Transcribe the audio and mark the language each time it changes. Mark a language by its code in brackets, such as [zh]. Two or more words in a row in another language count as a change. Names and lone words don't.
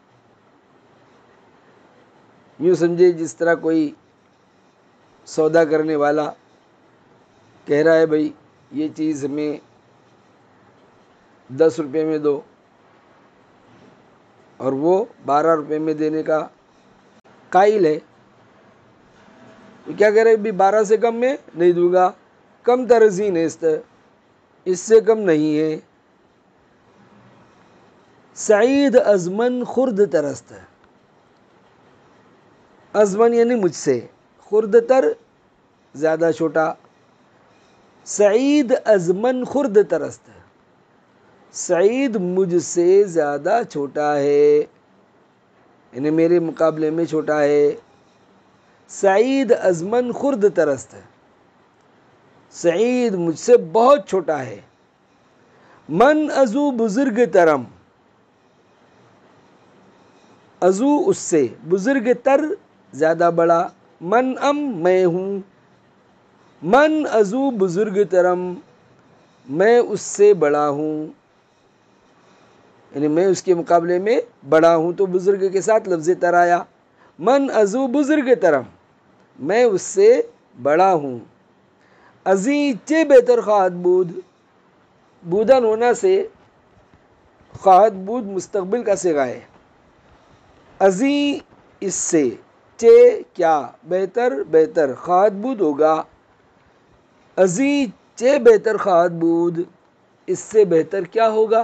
[ur] یوں سمجھے جس طرح کوئی سودا کرنے والا کہہ رہا ہے بھائی یہ چیز ہمیں 10 روپے میں دو، اور وہ 12 روپے میں دینے کا قائل ہے. تو کیا کہہ رہے بھی 12 سے کم میں نہیں دوں گا. [fa] کم تر ازیں نیست [ur] اس سے کم نہیں ہے. [fa] سعید از من خرد تر است، از من [ur] یعنی مجھ سے، [fa] خرد تر [ur] زیادہ چھوٹا. [fa] سعید از من خرد تر است، [ur] سعید مجھ سے زیادہ چھوٹا ہے یعنی میرے مقابلے میں چھوٹا ہے. [fa] سعید از من خرد تر است، [ur] سعید مجھ سے بہت چھوٹا ہے. [fa] من ازو بزرگ ترم، ازو [ur] اس سے، [fa] بزرگ تر [ur] زیادہ بڑا. [fa] من ام [ur] میں ہوں، [fa] من ازو بزرگ ترم [ur] میں اس سے بڑا ہوں یعنی میں اس کے مقابلے میں بڑا ہوں. تو بزرگ کے ساتھ لفظ تر آیا. [fa] من ازو بزرگ ترم [ur] میں اس سے بڑا ہوں. [fa] ازیں چے بہتر خواہد بود، بودن [ur] ہونا سے [fa] خواہد بود [ur] مستقبل کا صیغہ ہے. ازیں اس سے، چے کیا، بہتر بہتر، [fa] خواہد بود [ur] ہوگا. [fa] ازیں چے بہتر خواہد بود [ur] اس سے بہتر کیا ہوگا.